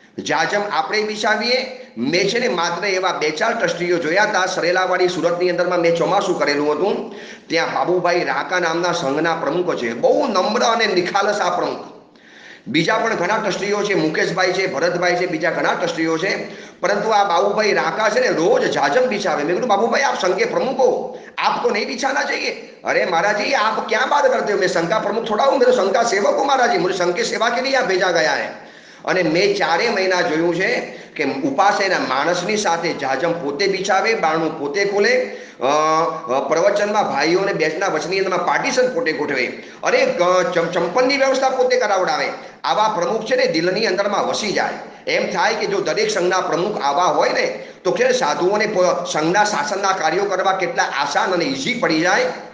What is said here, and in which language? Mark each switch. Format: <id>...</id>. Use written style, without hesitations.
<gu>જાજમ આપણે બિછાવીએ. મેં છે ને માત્ર એવા 2-4 ટ્રસ્ટીઓ જોયા હતા. સરેલાવાડી સુરતની અંદરમાં મેં ચોમાસું કરેલું હતું. ત્યાં બાબુભાઈ રાકા નામના સંઘના પ્રમુખ છે. બહુ નમ્ર અને નિખાલસ આ પ્રમુખ. બીજા પણ ઘણા ટ્રસ્ટીઓ છે. મુકેશભાઈ છે, ભરતભાઈ છે, બીજા ઘણા ટ્રસ્ટીઓ છે. પરંતુ આ બાબુભાઈ રાકા છે ને રોજ જાજમ બિછાવે. મેં કીધું બાબુભાઈ આપ</gu> <hi>संघ के प्रमुख हो, आपको नहीं बिछाना चाहिए. अरे महाराज जी आप क्या बात करते हो, मैं संघ का प्रमुख थोड़ा हूँ, मैं तो संघ का सेवक हूँ महाराज जी, मुझे संघ की सेवा के लिए यहाँ भेजा गया है.</hi> <gu>અને મેં 4 મહિના જોયું છે કે ઉપાશ્રયના માણસની સાથે જાજમ પોતે બિછાવે, બારણું પોતે ખોલે, પ્રવચનમાં ભાઈઓને બેસના વચની અંદરમાં પાર્ટીશન પોતે ગોઠવે, અરે ચંપલની વ્યવસ્થા પોતે કરાવડાવે. આવા પ્રમુખ છે ને દિલની અંદરમાં વસી જાય. એમ થાય કે જો દરેક સંઘના પ્રમુખ આવા હોય ને તો કે સાધુઓને સંઘના શાસનના કાર્યો કરવા કેટલા આસાન અને ઇઝી પડી જાય.</gu>